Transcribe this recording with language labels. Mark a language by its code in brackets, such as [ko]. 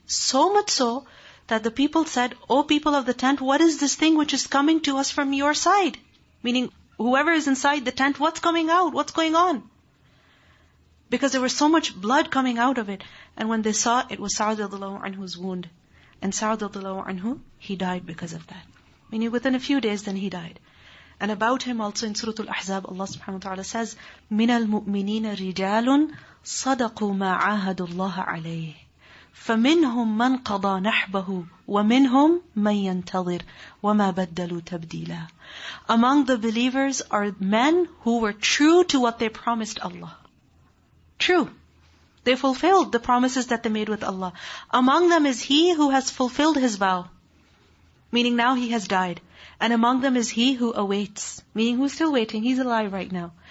[en] So much so, that the people said, "O people of the tent, what is this thing which is coming to us from your side?" Meaning, whoever is inside the tent, what's coming out? What's going on? Because there was so much blood coming out of it. And when they saw, it was Sa'd radiallahu anhu's wound. And Sa'd radiallahu anhu, he died because of that. Meaning within a few days, then he died. And about him also in Surah Al-Ahzab, Allah subhanahu wa ta'ala says, [ar] مِنَ الْمُؤْمِنِينَ رِجَالٌ صَدَقُوا مَا عَاهَدُوا اللَّهَ عَلَيْهِ فَمِنْهُمْ مَنْ قَضَى نَحْبَهُ وَمِنْهُمْ مَنْ يَنْتَظِرُ وَمَا بَدَّلُوا تَبْدِيلًا. [en] Among the believers are men who were true to what they promised Allah. True. They fulfilled the promises that they made with Allah. Among them is he who has fulfilled his vow, meaning now he has died. And among them is he who awaits, meaning who's still waiting, he's alive right now.